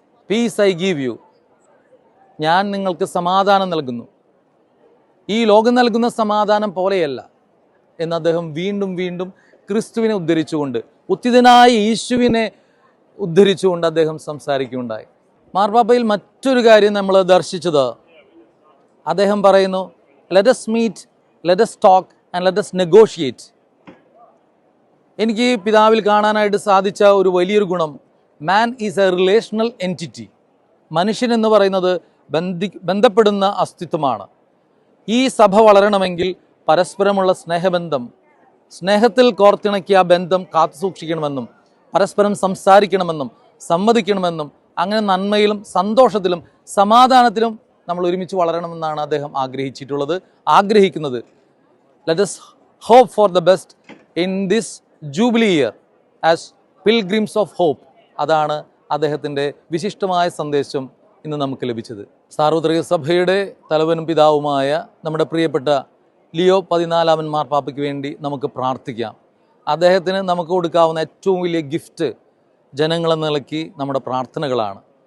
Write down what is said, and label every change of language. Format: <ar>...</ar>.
<en>peace I give you,</en> <ml>ഞാൻ നിങ്ങൾക്ക് സമാധാനം നൽകുന്നു. ഈ ലോകം നൽകുന്ന സമാധാനം പോലെയല്ല എന്ന് അദ്ദേഹം വീണ്ടും വീണ്ടും ക്രിസ്തുവിനെ ഉദ്ധരിച്ചുകൊണ്ട്, ഉത്തിതനായ യേശുവിനെ ഉദ്ധരിച്ചുകൊണ്ട് അദ്ദേഹം സംസാരിക്കുകയുണ്ടായി. മാർപ്പാപ്പയിൽ മറ്റൊരു കാര്യം നമ്മൾ ദർശിച്ചത്, അദ്ദേഹം പറയുന്നു,</ml> <en>Let us meet, let us talk and let us negotiate.</en> <ml>എനിക്ക് പിതാവിൽ കാണാനായിട്ട് സാധിച്ച ഒരു വലിയൊരു ഗുണം,</ml> <en>Man is a relational entity.</en> <ml>മനുഷ്യൻ എന്ന് പറയുന്നത് ബന്ധപ്പെടുന്ന അസ്തിത്വമാണ്. ഈ സഭ വളരണമെങ്കിൽ പരസ്പരമുള്ള സ്നേഹബന്ധം, സ്നേഹത്തിൽ കോർത്തിണക്കിയ ബന്ധം കാത്തുസൂക്ഷിക്കണമെന്നും പരസ്പരം സംസാരിക്കണമെന്നും സമ്മതിക്കണമെന്നും അങ്ങനെ നന്മയിലും സന്തോഷത്തിലും സമാധാനത്തിലും നമ്മൾ ഒരുമിച്ച് വളരണമെന്നാണ് അദ്ദേഹം ആഗ്രഹിക്കുന്നത്.</ml> <en>Let us hope for the best in this jubilee year as pilgrims of hope.</en> <ml>അതാണ് അദ്ദേഹത്തിൻ്റെ വിശിഷ്ടമായ സന്ദേശം ഇന്ന് നമുക്ക് ലഭിച്ചത്. സാർവത്രിക സഭയുടെ തലവനും പിതാവുമായ നമ്മുടെ പ്രിയപ്പെട്ട ലിയോ 14 മാർപ്പാപ്പയ്ക്ക് വേണ്ടി നമുക്ക് പ്രാർത്ഥിക്കാം. അദ്ദേഹത്തിന് നമുക്ക് കൊടുക്കാവുന്ന ഏറ്റവും വലിയ ഗിഫ്റ്റ് ജനങ്ങളെന്ന നിലയ്ക്ക് നമ്മുടെ പ്രാർത്ഥനകളാണ്.</ml>